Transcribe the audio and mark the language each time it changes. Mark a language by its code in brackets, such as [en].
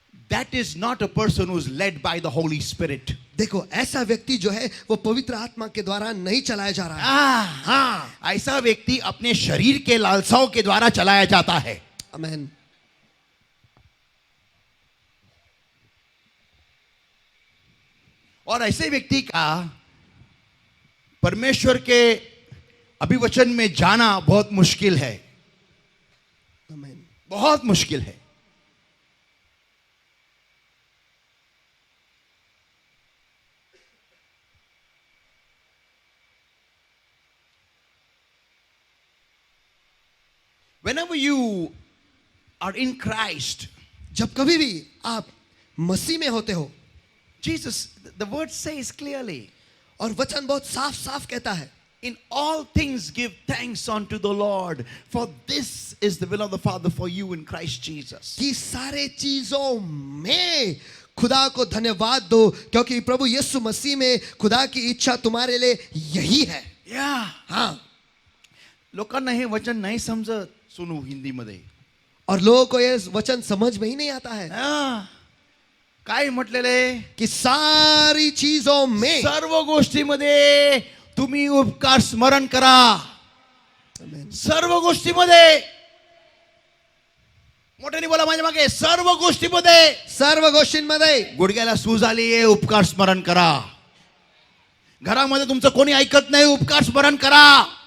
[en] that is not a person who is led by the Holy Spirit. [hi] देखो ऐसा व्यक्ति जो है वो पवित्र आत्मा के द्वारा नहीं चलाया जा रहा है। हाँ, ऐसा व्यक्ति अपने शरीर के लालसाओं के द्वारा चलाया जाता है. आमेन। और ऐसे व्यक्ति का परमेश्वर के अभिवचन में जाना बहुत मुश्किल है, आमेन। बहुत मुश्किल है. [en] Whenever you are in Christ, [hi] जब कभी भी आप मसीह में होते हो, [en] Jesus, the word says clearly, [hi] और वचन बहुत साफ साफ कहता है, [en] In all things give thanks unto the Lord, for this is the will of the Father for you in Christ Jesus. [hi] कि सारे चीजों में खुदा को धन्यवाद दो, क्योंकि प्रभु यीशु मसीह में खुदा की इच्छा तुम्हारे लिए यही है. या हाँ, [mr] लोकांना हे वचन नाही समजत सुनू हिंदीमध्ये. [hi] और लोगों को ये वचन समझ में ही नहीं आता है [mr] हा. काय म्हटलेले? [hi] कि सारी चीजों में [mr] सर्व गोष्टीमध्ये तुम्ही उपकार स्मरण करा. सर्व गोष्टीमध्ये. मोठ्याने बोला माझ्या मागे. सर्व गोष्टीमध्ये. सर्व गोष्टींमध्ये. गुडघ्याला सूज आली आहे, उपकार स्मरण करा. घरामध्ये तुमचं कोणी ऐकत नाही, उपकार स्मरण करा.